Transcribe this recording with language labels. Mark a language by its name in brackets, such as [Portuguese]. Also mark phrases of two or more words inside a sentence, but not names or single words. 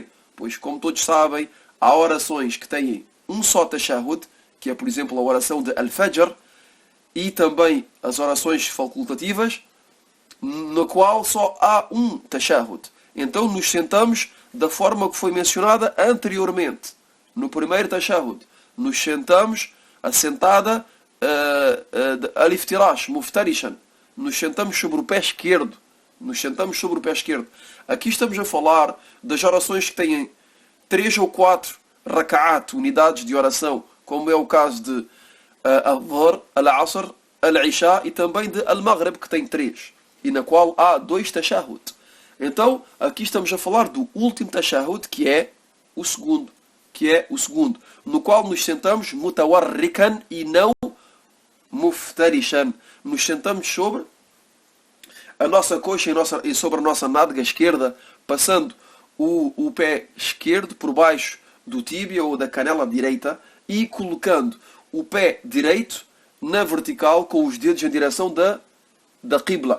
[Portuguese] Pois, como todos sabem, há orações que têm um só tashahhud, que é, por exemplo, a oração de Al-Fajr, e também as orações facultativas, na qual só há um tashahhud. Então nos sentamos da forma que foi mencionada anteriormente. No primeiro tashahhud, nos sentamos a sentada de [Arabic] الافتراش، مفترشاً. [Portuguese] Nos sentamos sobre o pé esquerdo. Aqui estamos a falar das orações que têm 3 ou 4 raka'at, unidades de oração, como é o caso de al-Dhuhr, al-Asr, al-Isha e também de al-Maghrib, que tem 3, e na qual há 2 tashahhud. Então, aqui estamos a falar do último tashahhud, que é o segundo, no qual nos sentamos mutawarrikan e não muftarishan. Nos sentamos sobre a nossa coxa e sobre a nossa nádega esquerda, passando o pé esquerdo por baixo do tíbia ou da canela direita e colocando o pé direito na vertical com os dedos em direção da qibla.